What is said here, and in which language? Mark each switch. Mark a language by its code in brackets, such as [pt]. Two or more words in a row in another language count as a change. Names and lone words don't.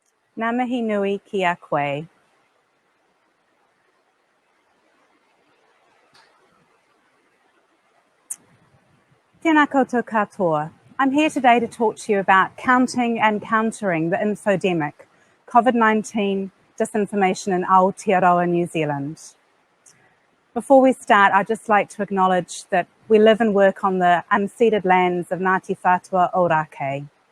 [mi] Ngā mihi nui ki a koe. Tēnā koutou katoa. [en] I'm here today to talk to you about counting and countering the infodemic, COVID-19 disinformation in Aotearoa, New Zealand. Before we start, I'd just like to acknowledge that we live and work on the unceded lands of Ngāti Whātua Ōrākei.